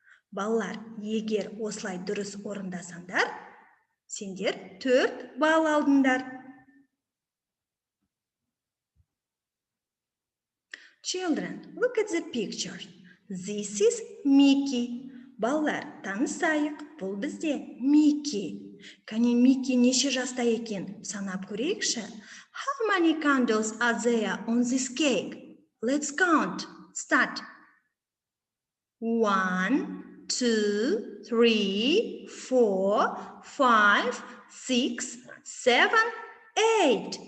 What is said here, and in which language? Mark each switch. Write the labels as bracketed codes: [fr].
[kk] Балалар, егер осылай дұрыс орындасаңдар, сендер 4 балл алдыңдар. [en] Children, look at the picture. This is Mickey. [kk] Балалар, танысайық, бұл бізде Mickey. Кәне Mickey неше жаста екен? Санап көрейікші. [en] How many candles are there on this cake? Let's count. Start. 1, 2, 3, 4, 5, 6, 7, 8.